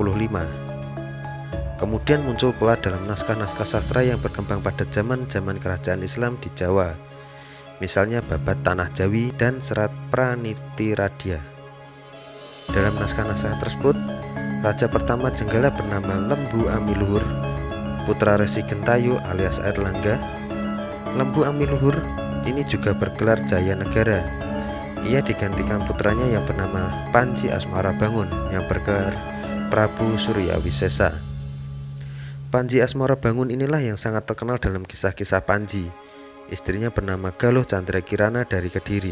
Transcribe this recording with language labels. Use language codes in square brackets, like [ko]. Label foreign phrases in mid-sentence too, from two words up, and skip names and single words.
[id] Kemudian muncul pula dalam naskah-naskah sastra yang berkembang pada zaman-zaman kerajaan Islam di Jawa, misalnya Babat Tanah Jawi dan Serat Pranitiradya. Dalam naskah-naskah tersebut, Raja pertama Jenggala bernama Lembu Amiluhur, putra Resi Gentayu alias Airlangga. Lembu Amiluhur ini juga bergelar Jaya Negara. Ia digantikan putranya yang bernama Panji Asmarabangun yang bergelar Prabu Suryawisesa. Panji Asmarabangun inilah yang sangat terkenal dalam kisah-kisah Panji. Istrinya bernama Galuh Candrakirana dari Kediri.